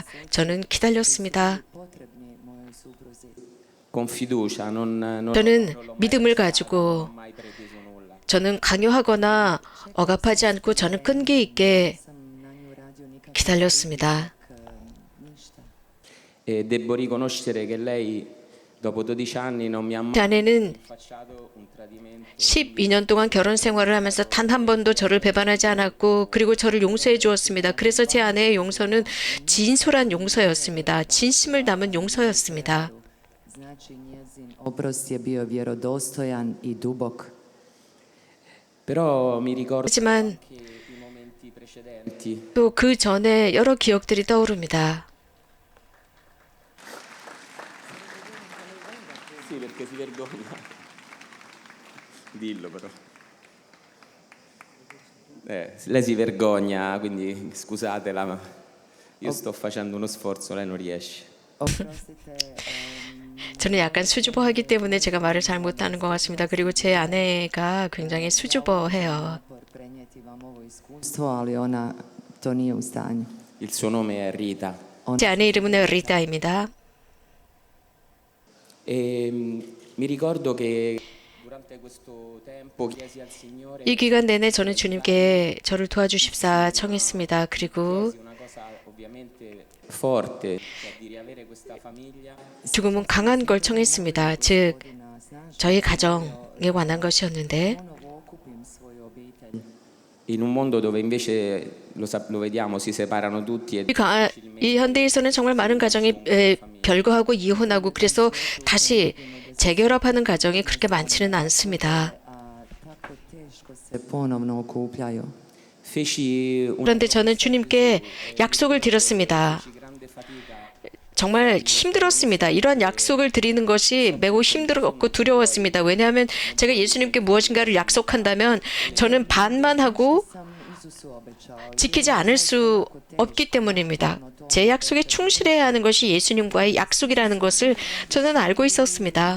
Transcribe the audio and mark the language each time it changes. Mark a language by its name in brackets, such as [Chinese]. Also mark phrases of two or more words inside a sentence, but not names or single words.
[Korean] 저는 기다렸습니다. [Croatian] Potrebni mojoj supruzi. [Italian] con fiducia, [Korean] 저는 믿음을 가지고 [Italian] mai preteso nulla. [Korean] 저는 강요하거나 억압하지 않고 저는 끈기 있게 [Croatian] Sam na nju radio nikad [Korean] 기다렸습니다. [Croatian] ništa. [Italian] E devo riconoscere che lei dopo 12 anni non mi ha mai [Korean] 제 아내는 [Italian] facciato un tradimento. [Korean] 12년 동안 결혼 생활을 하면서 단 한 번도 저를 배반하지 않았고 그리고 저를 용서해 주었습니다. 그래서 제 아내의 용서는 진솔한 용서였습니다. 진심을 담은 용서였습니다. [Croatian] Znači njezin oprost je bio vjerodostojan i dubok. [Italian] Però mi ricordo [Korean] 하지만 [Italian] che i momenti precedenti [Korean] 또 그 전에 여러 기억들이 떠오릅니다. [Italian] sì, perché si vergogna. Dillo però. Lei si vergogna, quindi scusatela, ma io sto facendo uno sforzo, lei non riesce. [Croatian] Oprostite, [Korean] 저는 약간 수줍어하기 때문에 제가 말을 잘 못하는 것 같습니다. 그리고 제 아내가 굉장히 수줍어해요. [Croatian] napor prenijeti vam ovo iskustvo, ali ona to nije u stanju. [Italian] Il suo nome è Rita. [Korean] 제 아내 이름은 리타입니다. [Italian] E mi ricordo che durante questo tempo chiesi al Signore [Korean] 이 기간 내내 저는 주님께 저를 도와주십사 청했습니다. 그리고 [Italian] una cosa ovviamente forte, cioè di riavere questa famiglia [Korean] 조금은 강한 걸 청했습니다. 즉 [Croatian] Na snažno [Korean] 저희 가정에 관한 것이었는데 [Croatian] ponovo okupim svoju obitelj. [Italian] in un mondo dove invece lo vediamo, si separano tutti e [Korean] 이 현대에서는 정말 많은 가정이 별거하고 이혼하고 그래서 다시 재결합하는 가정이 그렇게 많지는 않습니다. [Croatian] A tako teško se ponovno okupljaju. [Italian] feci [Korean] 그런데 저는 주님께 약속을 드렸습니다. [Italian] grande fatica [Korean] 정말 힘들었습니다. 이러한 약속을 드리는 것이 매우 힘들었고 두려웠습니다. 왜냐하면 제가 예수님께 무엇인가를 약속한다면 저는 반만 하고 [Croatian] Sam Isusu obećao [Korean] 지키지 않을 수 없기 때문입니다. 제 약속에 충실해야 하는 것이 예수님과의 약속이라는 것을 저는 알고 있었습니다.